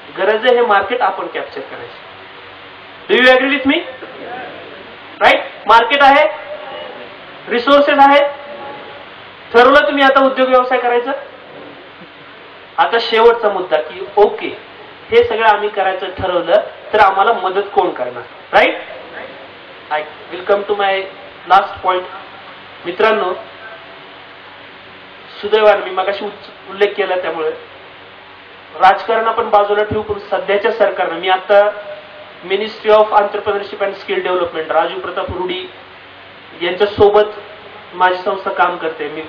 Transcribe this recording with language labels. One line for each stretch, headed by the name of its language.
Marathi: गरज आहे हे मार्केट आपण कॅप्चर करायचं.
English: Do you agree with me?
Marathi: Right? Market आहे, रिसोर्सेस आहेत, ठरवलं तुम्ही आता उद्योग व्यवसाय करायचा. आता शेवटचा मुद्दा की ओके, हे सगळं आम्ही करायचं ठरवलं तर आम्हाला मदत कोण करणार? Right?
English: I will come to my last point.
Marathi: मित्रांनो, सुदैवाने मी मगाशी उल्लेख केला, त्यामुळे राजकारण आपण बाजूला ठेवू, पण सध्याच्या सरकारनं, मी आता ministry of entrepreneurship and skill development, Raju Pratap Rudy यांच्या सोबत माझी संस्था काम करते.